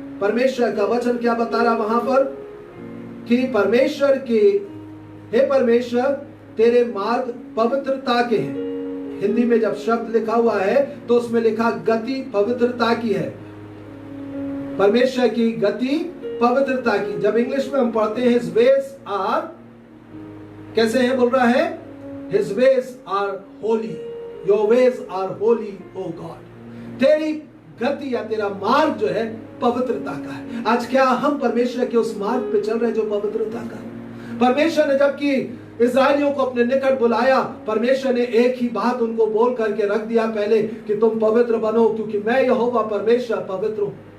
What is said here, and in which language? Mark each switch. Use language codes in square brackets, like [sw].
[hi] परमेश्वर का वचन क्या बता रहा वहां पर कि परमेश्वर के, हे परमेश्वर तेरे मार्ग पवित्रता के हैं। हिंदी में जब शब्द लिखा हुआ है तो उसमें लिखा गति पवित्रता की है। परमेश्वर की गति पवित्रता की। जब इंग्लिश में हम पढ़ते हैं [en] His ways are, [hi] कैसे है? बोल रहा है [en] His ways are holy, your ways are holy, O God। [hi] तेरी गति या तेरा मार्ग जो है पवित्रता का है। आज क्या हम परमेश्वर के उस मार्ग पे चल रहे जो पवित्रता का? परमेश्वर ने जबकि इस्राएलियों को अपने निकट बुलाया, परमेश्वर ने एक ही बात उनको बोल करके रख दिया पहले कि तुम पवित्र बनो, क्योंकि मैं यहोवा परमेश्वर पवित्र हूं।